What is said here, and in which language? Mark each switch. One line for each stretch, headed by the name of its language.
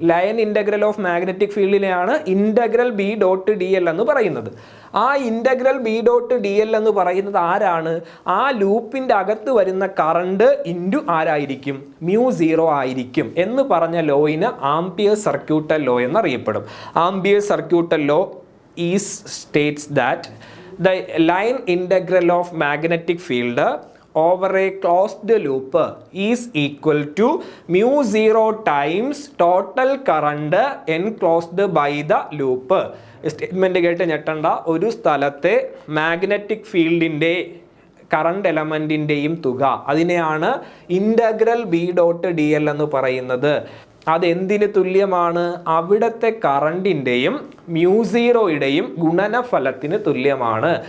Malayalam: Line integral of magnetic ഫീൽഡിനെയാണ് integral B.dl എന്ന് പറയുന്നത്. ആ ഇൻ്റഗ്രൽ B.dl എന്ന് പറയുന്നത് ആരാണ്? ആ ലൂപ്പിൻ്റെ അകത്ത് വരുന്ന കറണ്ട് ഇൻറ്റു ആരായിരിക്കും, μ0 ആയിരിക്കും എന്ന് പറഞ്ഞ ലോയിന് amperes circuital law എന്നറിയപ്പെടും.
English: Ampere's circuital law states that the line integral of magnetic field over a closed loop is equal to μ0 times total current enclosed by the loop.
Malayalam: Statement കേട്ട് ഞെട്ടണ്ട. ഒരു സ്ഥലത്തെ magnetic ഫീൽഡിൻ്റെ current എലമെൻറ്റിൻ്റെയും തുക, അതിനെയാണ് integral B.dl എന്ന് പറയുന്നത്. അതെന്തിന് തുല്യമാണ്? അവിടുത്തെ കറണ്ടിൻ്റെയും μ0യുടെയും ഗുണനഫലത്തിന് തുല്യമാണ്.